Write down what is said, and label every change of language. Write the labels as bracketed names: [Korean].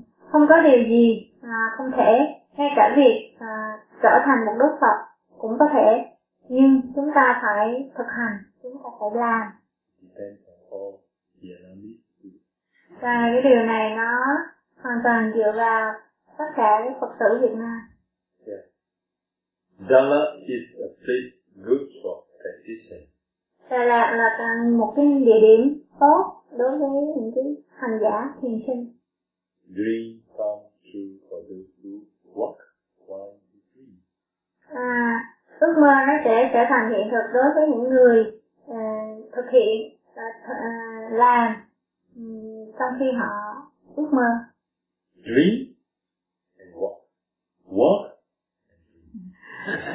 [Vietnamese] Không có điều gì không thể, ngay cả việc trở thành một Đức Phật cũng có thể, nhưng chúng ta phải thực hành, chúng ta phải làm. [English] Depends on all the elements. [Vietnamese] Và cái điều này nó hoàn toàn dựa vào tất cả các Phật tử Việt Nam. Yeah. [English] Dala is a place good for practicing. [Vietnamese] Đà Lạt là một cái địa điểm tốt đối với những cái hành giả thiền sinh. [English] Dream come true for those who walk while you dream. [Vietnamese] À, ước mơ nó sẽ trở thành hiện thực đối với những người thực hiện làm trong khi họ ước mơ. [English] Dream and walk. Walk and dream.